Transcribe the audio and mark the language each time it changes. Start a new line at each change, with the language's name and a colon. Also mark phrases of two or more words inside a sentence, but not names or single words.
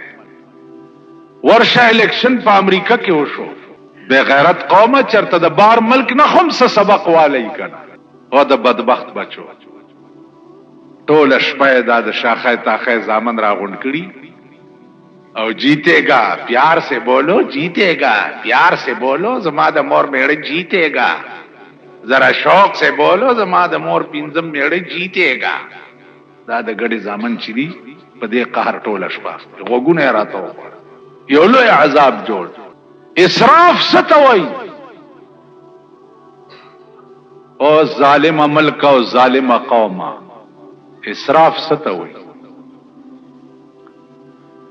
Pashto: ورشه الیکشن په امریکا کې وشو، بے غیرت قومه چرته د بار ملک نه هم څه سبق والی کنه، او د بدبخت بچو ټوله شپه دا د شاخه تاخه زامن راغونډ کړي او
Urdu: جیتے گا پیار سے بولو، جیتے گا پیار سے بولو،
Pashto: زما د مور میړه
Urdu: جیتے گا، ذرا شوق سے بولو،
Pashto: زما د مور پینځم میړه
Urdu: جیتے گا.
Pashto: دا د ګډي زامن چې دي په دې قهر ټوله شپه غوږونه یې راته وخوړل. یو لوی عذاب جوړ. اسراف څه ته وایي؟ او ظالم ملک او ظالم قومه، اسراف څه ته وایي؟